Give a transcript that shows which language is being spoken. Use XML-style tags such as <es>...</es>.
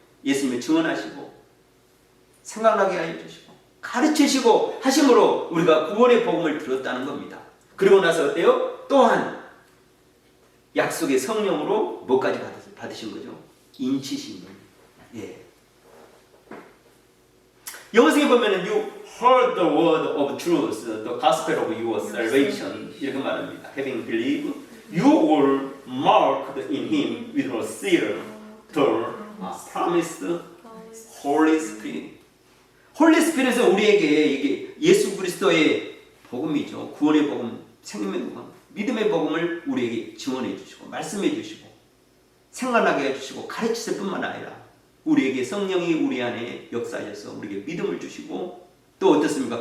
<ko>예수님을 증언하시고 생각나게 해주시고 가르치시고 하심으로 우리가 구원의 복음을 들었다는 겁니다. 그리고 나서 어때요? 또한 약속의 성령으로 뭐까지 받으신 거죠? 인치심을. 예. 영어성에 보면은</ko> <en>You heard the word of truth, the gospel of your salvation</en> <ko>이렇게 말합니다.</ko> <en>Having believed, you were marked in Him with a seal, the promised Holy Spirit.</en> <ko>홀리 스피릿은 우리에게 이게 예수 그리스도의 복음이죠. 구원의 복음, 생명의 복음, 믿음의 복음을 우리에게 증언해 주시고 말씀해 주시고 생각나게 해주시고 가르치실 뿐만 아니라 우리에게 성령이 우리 안에 역사하셔서 우리에게 믿음을 주시고 또 어떻습니까?</ko>